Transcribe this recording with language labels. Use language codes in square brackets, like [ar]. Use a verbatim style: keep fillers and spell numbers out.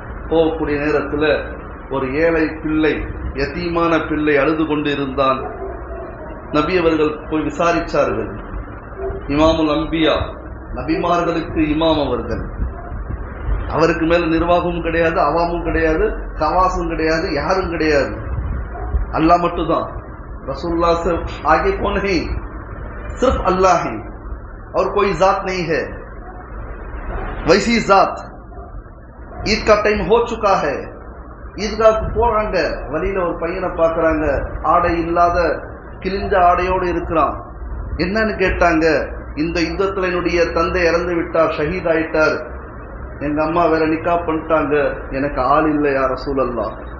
[ta] போகக்கூடிய நேரத்துல ஒரு ஏழை பிள்ளை, யதீமான பிள்ளை அழுது கொண்டு இருந்தான். நபி அவர்கள் போய் விசாரிச்சார்கள். இமாமுல் அம்பியா நபிமார்களுக்கு இமாம் அவர்கள், அவருக்கு மேல நிர்வாகமும் கிடையாது, அவாமும் கிடையாது, கவாசும் கிடையாது, யாரும் கிடையாது, அல்லாஹ் மட்டும்தான். [ur] رسول سے آگے کون ہے؟ صرف اللہ ہے اور کوئی ذات نہیں ہے. ویسی ذات عید کا ٹائم ہو چکا ہے, [ta] ஈத்காக போறாங்க, வழியில ஒரு பையனை பாக்குறாங்க, ஆடை இல்லாத கிழிஞ்ச ஆடையோடு இருக்கிறான். என்னன்னு கேட்டாங்க, இந்த யுத்தத்துல என்னுடைய தந்தை இறந்து விட்டார், ஷஹீத் ஆயிட்டார், எங்க அம்மா வேற நிக்கா பண்ணிட்டாங்க, எனக்கு ஆள் இல்லையா ரசூல் அல்லாஹ்.